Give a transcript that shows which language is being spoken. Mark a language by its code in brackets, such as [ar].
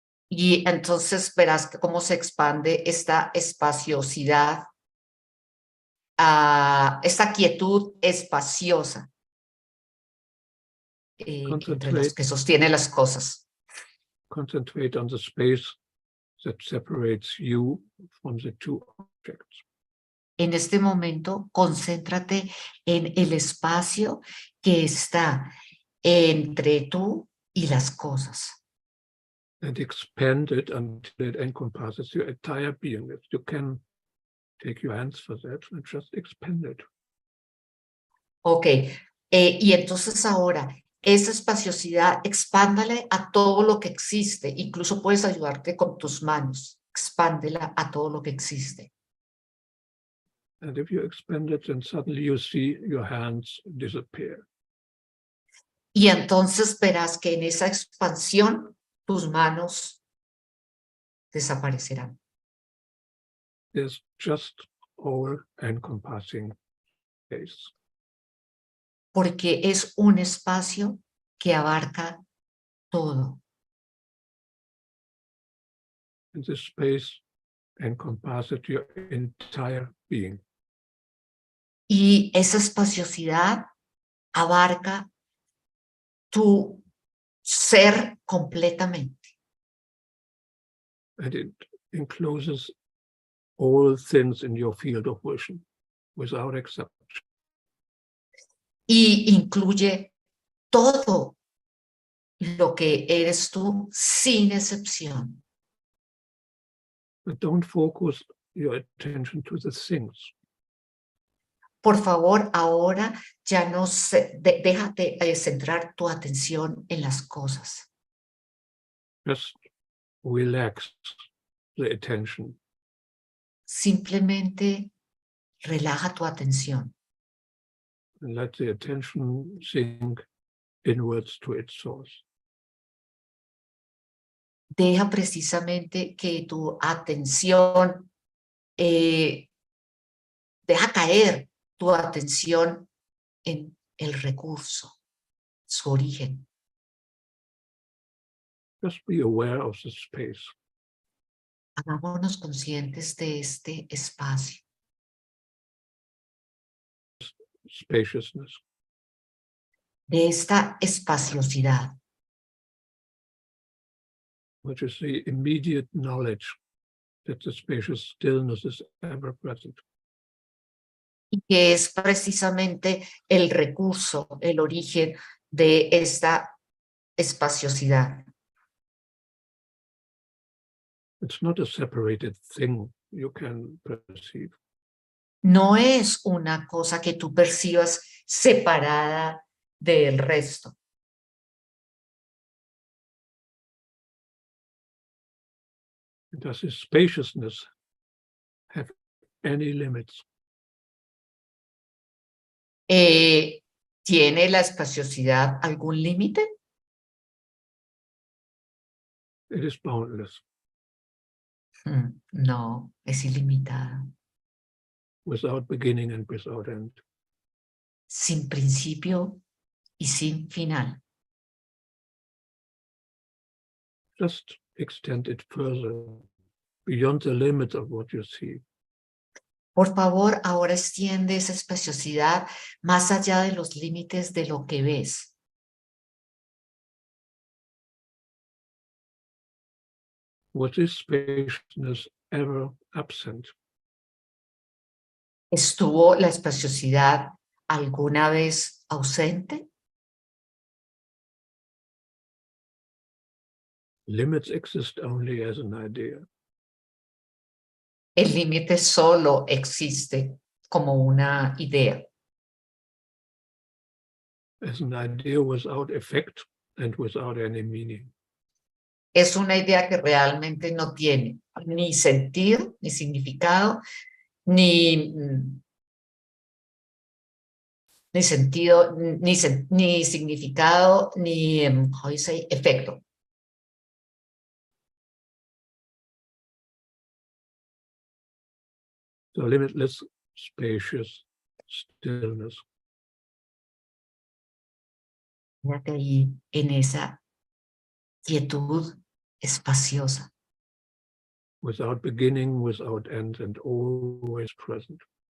[es] Y entonces verás cómo se expande esta espaciosidad, esta quietud espaciosa entre los que sostiene las cosas. [en] Concentrate on the space that separates you from the two objects. [es] En este momento, concéntrate en el espacio que está entre tú y las cosas. [en] And expand it until it encompasses your entire being. You can take your hands for that and just expand it. [es] Ok, y entonces ahora, esa espaciosidad, expándale a todo lo que existe. Incluso puedes ayudarte con tus manos. Expándela a todo lo que existe. [en] And if you expand it, then suddenly you see your hands disappear. [es] Y entonces verás que en esa expansión tus manos desaparecerán. [en] There's just all-encompassing space. [es] Porque es un espacio que abarca todo. [en] And this space encompasses your entire being. [es] Y esa espaciosidad abarca tu ser completamente. [en] And it encloses all things in your field of vision, without exception. [es] Y incluye todo lo que eres tú sin excepción. [en] But don't focus your attention to the things. [es] Por favor, ahora ya no déjate centrar tu atención en las cosas. [en] Just relax the attention. [es] Simplemente relaja tu atención. [en] And let the attention sink inwards to its source. [es] Deja precisamente que tu atención, deja caer tu atención en el recurso, su origen. [en] Just be aware of the space. [es] Hagámonos conscientes de este espacio. [en] Spaciousness. [es] De esta espaciosidad. [en] Which is the immediate knowledge that the spacious stillness is ever present. [es] Y que es precisamente el recurso, el origen de esta espaciosidad. [en] It's not a separated thing you can perceive. [es] No es una cosa que tú percibas separada del resto. [en] Does this spaciousness have any limits? [es] ¿Tiene la espaciosidad algún límite? [en] It is boundless, [es] No, es ilimitada, [en] without beginning and without end. [es] sin principio y sin final. [en] Just extend it further, beyond the limit of what you see. [es] Por favor, ahora extiende esa espaciosidad más allá de los límites de lo que ves. [en] Was this spaciousness ever absent? [es] ¿Estuvo la espaciosidad alguna vez ausente? [en] Limits exist only as an idea. [es] El límite solo existe como una idea. [en] As an idea without effect and without any meaning. [es] Es una idea que realmente no tiene ni sentido, ni significado, ni sentido, ni significado, ni [en] how you say, [es] efecto. [en] So limitless, spacious stillness. [es] Fíjate ahí en esa quietud espaciosa, [en] Without beginning, without end, and always present.